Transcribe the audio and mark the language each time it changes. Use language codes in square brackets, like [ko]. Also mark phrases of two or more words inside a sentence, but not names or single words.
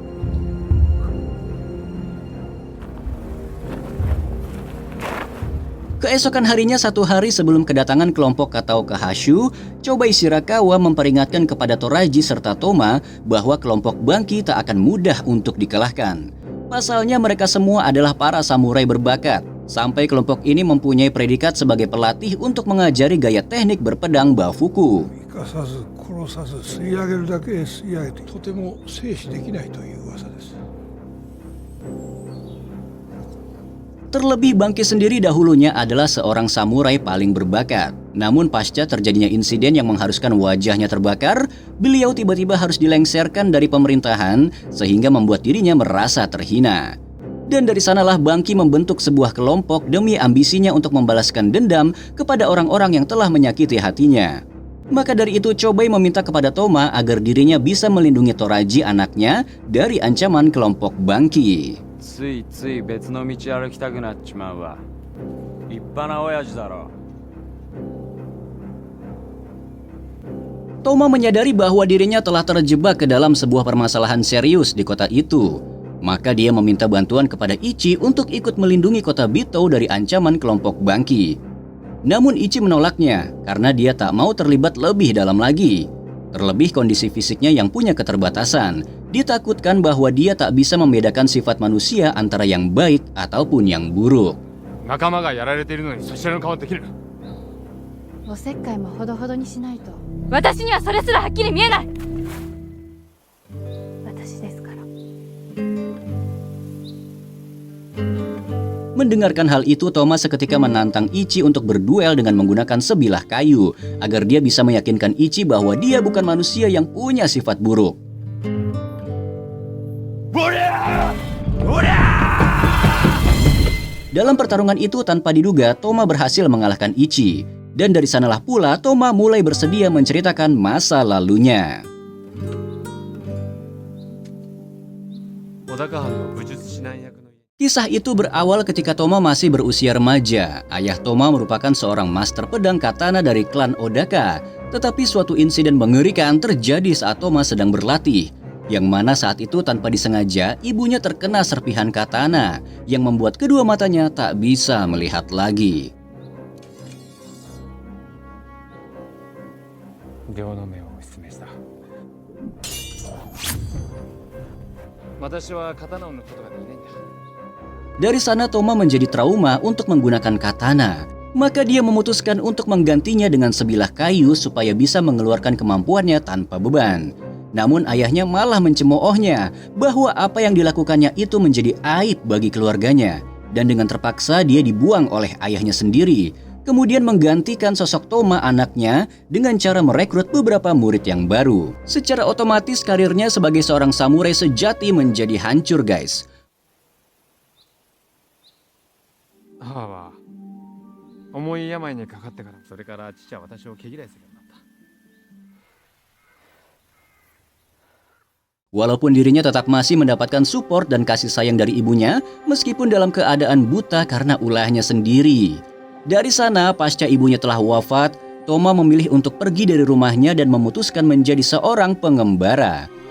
[id] Keesokan harinya, 1 hari sebelum kedatangan kelompok Kataoka Hashu, Chobei Shirakawa memperingatkan kepada Toraji serta Toma bahwa kelompok Banki tak akan mudah untuk dikalahkan. Pasalnya mereka semua adalah para samurai berbakat, sampai kelompok ini mempunyai predikat sebagai pelatih untuk mengajari gaya teknik berpedang Bafuku. [ja] 生かさず殺さず吸い上げるだけ吸い上げてとても制止できないという噂です。 [id] Terlebih Banki sendiri dahulunya adalah seorang samurai paling berbakat. Namun pasca terjadinya insiden yang mengharuskan wajahnya terbakar, beliau tiba-tiba harus dilengserkan dari pemerintahan sehingga membuat dirinya merasa terhina. Dan dari sanalah Banki membentuk sebuah kelompok demi ambisinya untuk membalaskan dendam kepada orang-orang yang telah menyakiti hatinya. Maka dari itu Chobei meminta kepada Toma agar dirinya bisa melindungi Toraji anaknya dari ancaman kelompok Banki. [ja] ついつい別の道歩きたくなっちまうわ。立派な親父だろ。 [id] Toma menyadari bahwa dirinya telah terjebak ke dalam sebuah permasalahan serius di kota itu. Maka dia meminta bantuan kepada Ichi untuk ikut melindungi kota Bitou dari ancaman kelompok Banki. Namun Ichi menolaknya karena dia tak mau terlibat lebih dalam lagi. Terlebih kondisi fisiknya yang punya keterbatasan. Ditakutkan bahwa dia tak bisa membedakan sifat manusia antara yang baik ataupun yang buruk. [ja] 仲間がやられているのにそちらの顔できる。おせっかいもほどほどにしないと私にはそれすらはっきり見えない。私ですから。 [id] Mendengarkan hal itu, Toma seketika menantang Ichi untuk berduel dengan menggunakan sebilah kayu agar dia bisa meyakinkan Ichi bahwa dia bukan manusia yang punya sifat buruk. Dalam pertarungan itu tanpa diduga, Toma berhasil mengalahkan Ichi. Dan dari sanalah pula Toma mulai bersedia menceritakan masa lalunya. [ja] 小高藩の武術指南役の [id] Kisah itu berawal ketika Toma masih berusia remaja. Ayah Toma merupakan seorang master pedang katana dari klan Odaka. Tetapi suatu insiden mengerikan terjadi saat Toma sedang berlatih. Yang mana saat itu tanpa disengaja ibunya terkena serpihan katana yang membuat kedua matanya tak bisa melihat lagi. [ja] 両の目を失明した。私は刀を抜くことができないんだ。 [id] Dari sana Toma menjadi trauma untuk menggunakan katana. Maka dia memutuskan untuk menggantinya dengan sebilah kayu supaya bisa mengeluarkan kemampuannya tanpa beban. Namun ayahnya malah mencemoohnya bahwa apa yang dilakukannya itu menjadi aib bagi keluarganya. Dan dengan terpaksa dia dibuang oleh ayahnya sendiri. Kemudian menggantikan sosok Toma anaknya dengan cara merekrut beberapa murid yang baru. Secara otomatis karirnya sebagai seorang samurai sejati menjadi hancur guys. [ja] 母は重い病にかかってから、それから父は私を毛嫌いするようになった。 [id] Walaupun dirinya tetap masih mendapatkan support dan kasih sayang dari ibunya, meskipun dalam keadaan buta karena ulahnya sendiri. Dari sana, pasca ibunya telah wafat, Toma memilih untuk pergi dari rumahnya dan memutuskan menjadi seorang pengembara.